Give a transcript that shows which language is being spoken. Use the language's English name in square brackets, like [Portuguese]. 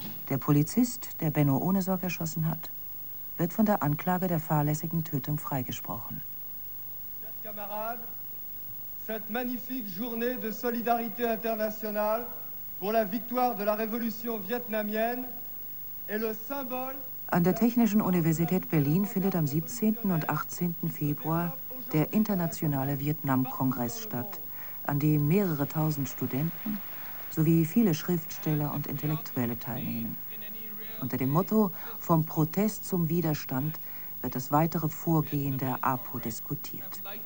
[German] Der Polizist, der Benno Ohnesorg erschossen hat, wird von der Anklage der fahrlässigen Tötung freigesprochen. [French] Chers camarades, cette magnifique journée de solidarité internationale pour la victoire de la révolution vietnamienne est le symbole. [German] An der Technischen Universität Berlin findet am 17. und 18. Februar der internationale Vietnamkongress statt, an dem mehrere tausend Studenten sowie viele Schriftsteller und Intellektuelle teilnehmen. Unter dem Motto »Vom Protest zum Widerstand« wird das weitere Vorgehen der APO diskutiert.